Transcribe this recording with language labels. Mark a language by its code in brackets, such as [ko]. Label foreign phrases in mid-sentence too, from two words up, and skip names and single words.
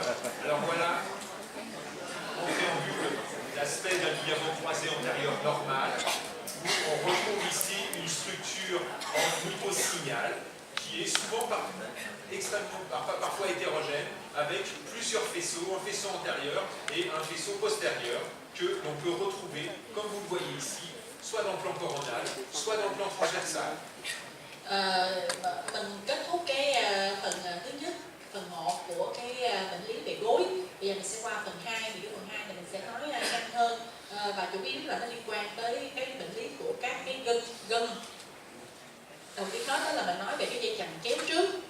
[fr] Alors voilà, en préambule, l'aspect d'un ligament croisé antérieur normal, où on retrouve ici une structure en hyposignal qui est souvent parfois hétérogène, avec plusieurs faisceaux, un faisceau antérieur et un faisceau postérieur, que l'on peut retrouver, comme vous le voyez ici, soit dans le plan coronal, soit dans le plan transversal. [vi] Mình kết thúc cái phần thứ nhất, phần 1 của cái bệnh lý về gối. Bây giờ mình sẽ qua phần 2, vì cái phần 2 này mình sẽ nói nhanh hơn, và chủ yếu là nó liên quan tới cái bệnh lý của các cái gân. Đầu tiên đó là mình nói về cái dây chằng chéo trước.